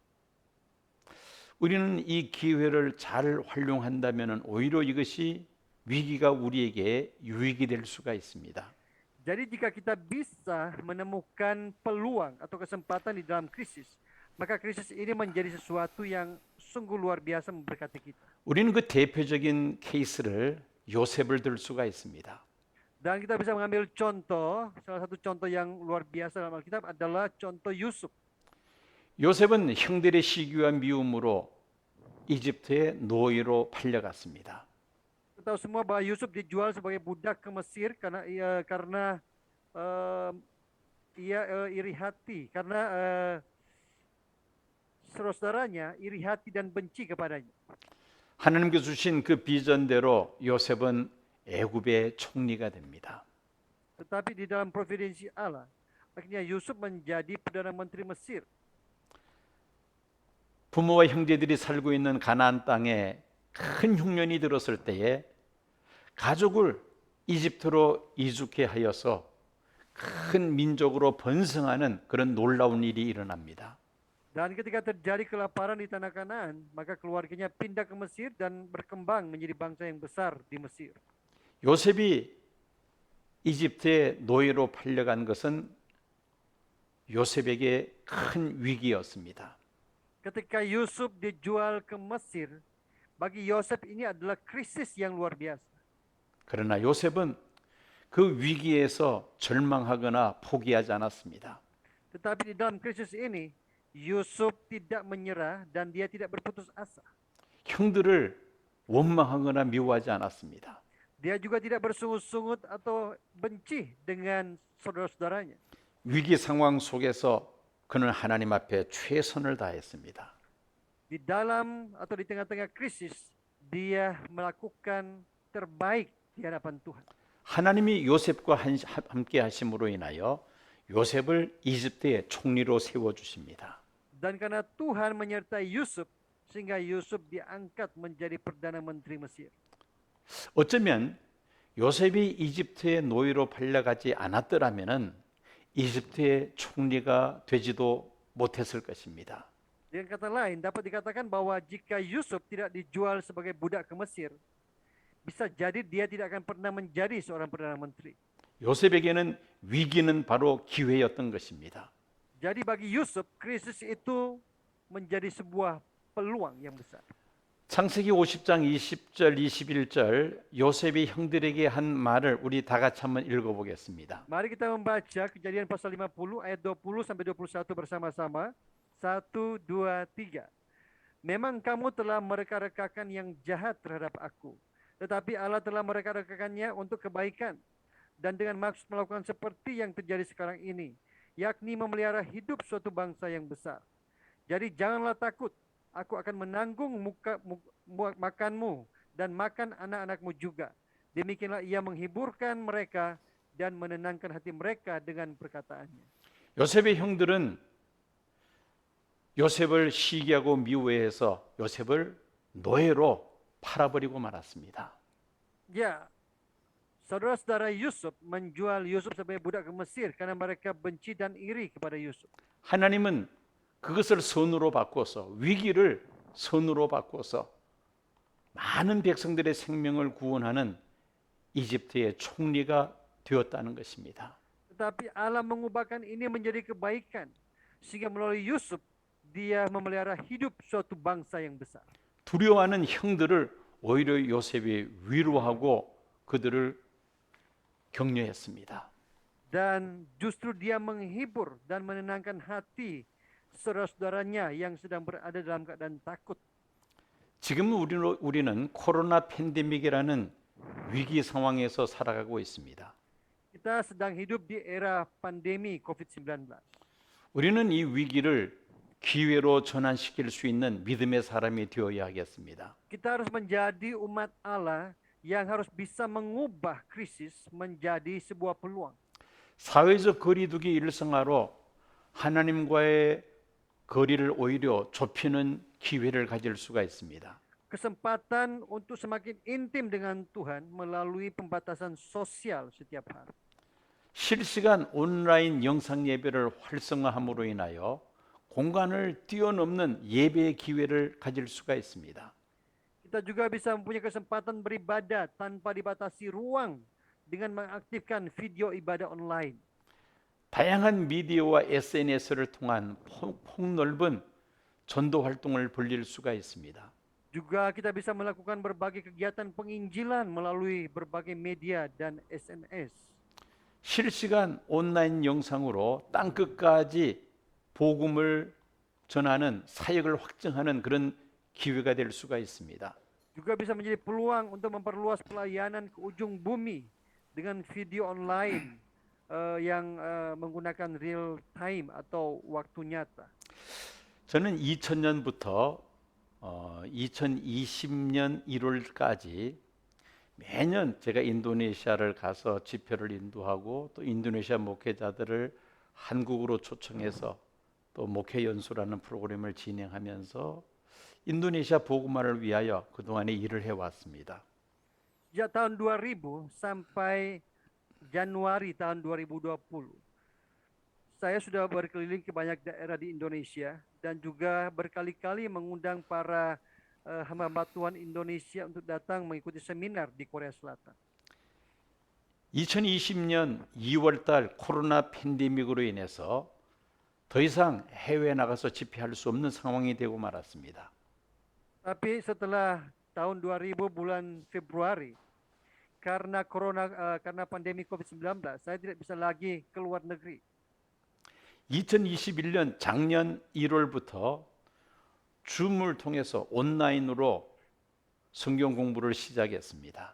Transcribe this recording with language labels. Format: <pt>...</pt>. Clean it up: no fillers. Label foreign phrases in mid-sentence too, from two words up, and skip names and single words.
<ko>우리는 이 기회를 잘 활용한다면 오히려 이것이 위기가 우리에게 유익이 될 수가 있습니다.</ko> <id>Jadi jika kita bisa menemukan peluang atau kesempatan di dalam krisis, maka krisis ini menjadi sesuatu yang sungguh luar biasa memberkati kita.</id> <ko>우리는 그 대표적인 케이스를 요셉을 들 수가 있습니다.</ko> <id>Dan kita bisa mengambil contoh, salah satu contoh yang luar biasa dalam Alkitab adalah contoh Yusuf.</id> <ko>요셉은 형들의 시기와 미움으로 이집트의 노예로 팔려갔습니다.</ko> <id>Kita tahu semua bahwa Yusuf dijual sebagai budak ke Mesir karena iri hati, karena saudara-saudaranya iri hati dan benci kepadanya.</id> <ko>하나님께서 주신 그 비전대로 요셉은 애굽의 총리가 됩니다.</ko> <id>Tetapi di dalam providensi Allah, akhirnya Yusuf menjadi Perdana Menteri Mesir.</id> <ko>부모와 형제들이 살고 있는 가나안 땅에 큰 흉년이 들었을 때에 가족을 이집트로 이주케 하여서 큰 민족으로 번성하는 그런 놀라운 일이 일어납니다.</ko> <id>Dan ketika terjadi kelaparan di tanah Kanaan, maka keluarganya pindah ke Mesir dan berkembang menjadi bangsa yang besar di Mesir.</id> <ko>요셉이 이집트의 노예로 팔려간 것은 요셉에게 큰 위기였습니다.</ko> <id>Ketika Yusuf dijual ke Mesir, bagi Yosef ini adalah krisis yang luar biasa.</id> <ko>그러나 요셉은 그 위기에서 절망하거나 포기하지 않았습니다.</ko> <id>Tetapi di dalam krisis ini, Yusuf tidak menyerah dan dia tidak berputus asa.</id> <ko>형들을 원망하거나 미워하지 않았습니다.</ko> <id>Dia juga tidak bersungut-sungut atau benci dengan saudara-saudaranya.</id> <ko>위기 상황 속에서 그는 하나님 앞에 최선을 다했습니다.</ko> <id>Di dalam atau di tengah-tengah krisis, dia melakukan terbaik di hadapan Tuhan.</id> <ko>하나님이 요셉과 함께 하심으로 인하여 요셉을 이집트의 총리로 세워 주십니다.</ko> <id>Dan karena Tuhan menyertai Yusuf, sehingga Yusuf diangkat menjadi Perdana Menteri Mesir.</id> <ko>어쩌면 요셉이 이집트의 노예로 팔려가지 않았더라면은 이집트의 총리가 되지도 못했을 것입니다.</ko> <id>Dengan kata lain, dapat dikatakan bahwa jika Yusuf tidak dijual sebagai budak ke Mesir, bisa jadi dia tidak akan pernah menjadi seorang Perdana Menteri.</id> <ko>요셉에게는 위기는 바로 기회였던 것입니다.</ko> <id>Jadi bagi Yusuf, krisis itu menjadi sebuah peluang yang besar.</id> <ko>창세기 50장 20절 21절 요셉이 형들에게 한 말을 우리 다 같이 한번 읽어보겠습니다.</ko> <id>Mari kita membaca Kejadian pasal 50 ayat 20 sampai 21 bersama-sama. 1, 2, 3. Memang kamu telah mereka-rekakan yang jahat terhadap aku, tetapi Allah telah mereka-rekakannya untuk kebaikan dan dengan maksud melakukan seperti yang terjadi sekarang ini, yakni memelihara hidup suatu bangsa yang besar. Jadi janganlah takut. Aku akan menanggung makanmu dan makan anak-anakmu juga. Demikianlah ia menghiburkan mereka dan menenangkan hati mereka dengan perkataannya.</id> <ko>요셉의 형들은 요셉을 시기하고 미워해서 요셉을 노예로 팔아버리고 말았습니다.</ko> <id>Ya, saudara-saudara Yusuf menjual Yusuf sebagai budak ke Mesir karena mereka benci dan iri kepada Yusuf.</id> <ko>하나님은 그것을 선으로 바꿔서 위기를 선으로 바꿔서 많은 백성들의 생명을 구원하는 이집트의 총리가 되었다는 것입니다.</ko> <id>Tetapi Allah mengubahkan ini menjadi kebaikan. Sehingga melalui Yusuf, dia memelihara hidup suatu bangsa yang besar.</id> <ko>두려워하는 형들을 오히려 요셉이 위로하고 그들을 격려했습니다.</ko> <id>Dan justru dia menghibur dan menenangkan hati saudara-saudaranya yang sedang berada dalam keadaan takut.</id> <ko>지금 우리는 코로나 팬데믹이라는 위기 상황에서 살아가고 있습니다.</ko> <id>Kita sedang hidup di era pandemi COVID-19.</id> <ko>우리는 이 위기를 기회로 전환시킬 수 있는 믿음의 사람이 되어야 하겠습니다.</ko> <id>Kita harus menjadi umat Allah yang harus bisa mengubah krisis menjadi sebuah peluang.</id> <ko>사회적 거리두기 일상화로 하나님과의 거리를 오히려 좁히는 기회를 가질 수가 있습니다.</ko> <id>Kesempatan untuk semakin intim dengan Tuhan melalui pembatasan sosial setiap hari.</id> <ko>실시간 온라인 영상 예배를 활성화함으로 인하여 공간을 뛰어넘는 예배의 기회를 가질 수가 있습니다.</ko> <id>Kita juga bisa mempunyai kesempatan beribadah tanpa dibatasi ruang dengan mengaktifkan video ibadah online.</id> <ko>다양한 미디어와 SNS를 통한 폭넓은 전도 활동을 벌일 수가 있습니다.</ko> <id>Juga kita bisa melakukan berbagai kegiatan penginjilan melalui berbagai media dan SNS.</id> <ko>실시간 온라인 영상으로 땅 끝까지 복음을 전하는 사역을 확증하는 그런 기회가 될 수가 있습니다.</ko> <id>Juga bisa menjadi peluang untuk memperluas pelayanan ke ujung bumi dengan video online yang menggunakan</id> <en>real time</en> <id>atau waktu nyata.</id> <ko>저는 2000년부터 2020년 1월까지 매년 제가 인도네시아를 가서 집회를 인도하고 또 인도네시아 목회자들을 한국으로 초청해서 또 목회 연수라는 프로그램을 진행하면서 인도네시아 복음화를 위하여 그동안에 일을 해왔습니다.</ko> <id>Sejak tahun 2000 sampai Januari tahun 2020, saya sudah berkeliling ke banyak daerah di Indonesia dan juga berkali-kali mengundang para hamba Tuhan Indonesia untuk datang mengikuti seminar di Korea Selatan.</id> <ko>2020년 2월달 코로나 팬데믹으로 인해서 더 이상 해외에 나가서 집회할 수 없는 상황이 되고 말았습니다.</ko> <id>Tapi setelah tahun 2000 bulan Februari, karena karena pandemi COVID-19, saya tidak bisa lagi keluar negeri.</id> <ko>2021년 작년 1월부터 줌을 통해서 온라인으로 성경 공부를 시작했습니다.</ko>